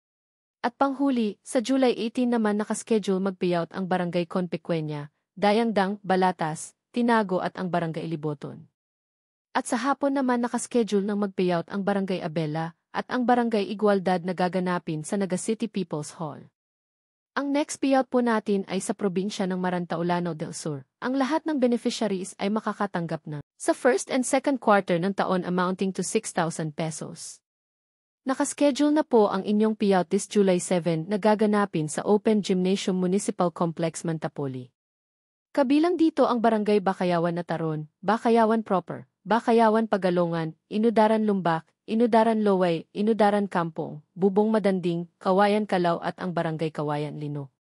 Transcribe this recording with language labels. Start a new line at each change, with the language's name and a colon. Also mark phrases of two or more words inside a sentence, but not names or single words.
Filipino: At panghuli, sa July 18 naman nakaschedule mag-payout ang Barangay Conpequeña, Dayangdang, Balatas, Tinago at ang Barangay Liboton. At sa hapon naman nakaschedule ng mag-payout ang Barangay Abela at ang Barangay Igualdad na gaganapin sa Naga City People's Hall. Ang next payout po natin ay sa probinsya ng Marantaulano del Sur. Ang lahat ng beneficiaries ay makakatanggap na sa
English: first and second quarter
Filipino: ng taon
English: amounting to
Filipino: 6,000 pesos. Nakaschedule na po ang inyong payout this July 7 na gaganapin sa Open Gymnasium Municipal Complex Mantapoli. Kabilang dito ang Barangay Bakayawan na Taron, Bakayawan Proper, Bakayawan Pagalongan, Inudaran Lumbak, Inudaran Loway, Inudaran Kampong, Bubong Madanding, Kawayan Calao at ang Barangay Kawayan Lino.